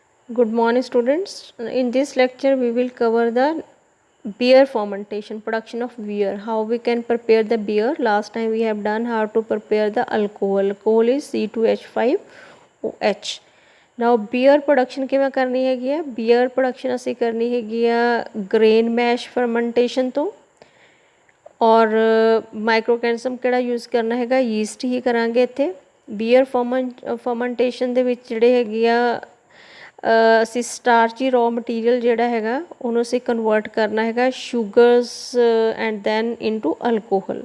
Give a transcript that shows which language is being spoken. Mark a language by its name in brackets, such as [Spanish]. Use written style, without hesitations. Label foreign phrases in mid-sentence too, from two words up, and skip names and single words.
[English] Good morning, students. In this lecture, we will cover the beer fermentation, production of beer. How we can prepare the beer. Last time we have done how to prepare the alcohol. Alcohol is C2H5OH. Now beer production [Punjabi] ਕਿਵੇਂ ਕਰਨੀ ਹੈਗੀ ਆ? [English] Beer production [Punjabi] ਅਸੀਂ ਕਰਨੀ ਹੈਗੀ ਆ [English] grain mash fermentation [Punjabi] ਤੋਂ। ਔਰ ਮਾਈਕਰੋਆਰਗੈਨਿਜ਼ਮ ਕਿਹੜਾ ਯੂਜ਼ ਕਰਨਾ ਹੈਗਾ? ਯੀਸਟ ਹੀ ਕਰਾਂਗੇ ਇੱਥੇ। ਬੀਅਰ ਫਰਮੈਂਟੇਸ਼ਨ ਦੇ ਵਿੱਚ ਜਿਹੜੇ ਹੈਗੇ ਆ ਅਸੀਂ [English] starchy raw material [Punjabi] ਜਿਹੜਾ ਹੈਗਾ ਉਹਨੂੰ ਅਸੀਂ ਕਨਵਰਟ ਕਰਨਾ ਹੈਗਾ [English] sugars and then into alcohol.